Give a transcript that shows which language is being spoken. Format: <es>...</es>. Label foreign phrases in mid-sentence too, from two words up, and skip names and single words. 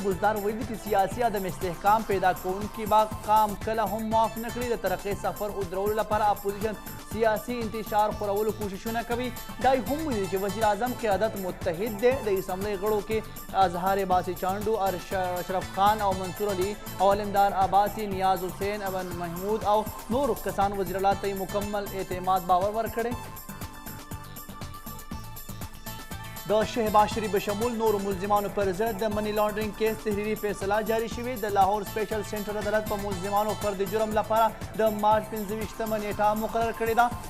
<ps>بزدار ویلي چې سیاسي عدم استحکام پیدا کوونکي به قام کله هم معاف نه کړي. د ترقۍ سفر ودرولو لپاره اپوزیشن سیاسي انتشار خورولو کوششونه کوي. دا یې هم ویلي چې وزیر اعظم قیادت متحد دی. د اسمبلی غړو کې اظهار باسی چانډو، اشرف خان او منصور علي او علمدار عباسی، نیاز حسین، ابن محمود او نور کسان وزیر اعلی ته مکمل اعتماد باور ورکړی. د شهباز شریف بشمول نورو ملزمانو پر ضد د منی لانډرینګ کیس تحریري فیصله جاری شوې. د لاهور سپیشل سینټر عدالت په ملزمانو فرد جرم لپاره د مارچ 25مه نیټه مقرر کړې ده.</ps>